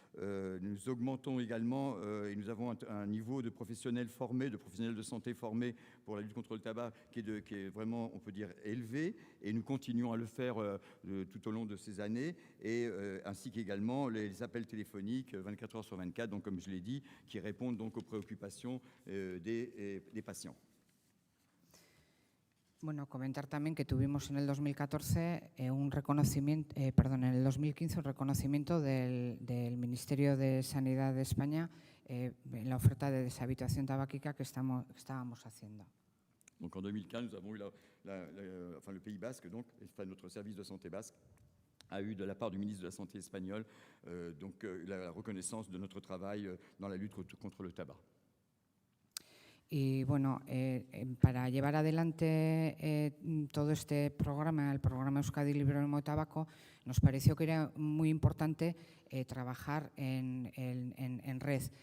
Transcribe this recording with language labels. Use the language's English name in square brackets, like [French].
[French] Nous augmentons également et nous avons un niveau de professionnels formés, de professionnels de santé formés pour la lutte contre le tabac qui est vraiment, on peut dire, élevé, et nous continuons à le faire tout au long de ces années, et ainsi qu'également les appels téléphoniques 24 heures sur 24, donc comme je l'ai dit, qui répondent donc aux préoccupations des patients. [Spanish] Comentar también que tuvimos en el 2014 un reconocimiento, en el 2015 un reconocimiento del Ministerio de Sanidad de España en la oferta de deshabituación tabáquica que estábamos haciendo. [French] Donc en 2015, nous avons eu le Pays Basque, donc notre service de santé basque a eu de la part du ministre de la Santé espagnol la reconnaissance de notre travail dans la lutte contre le tabac. [Spanish] Y bueno, para llevar adelante todo este programa, el programa Euskadi Libre de Humo de Tabaco, nos pareció que era muy importante trabajar en red.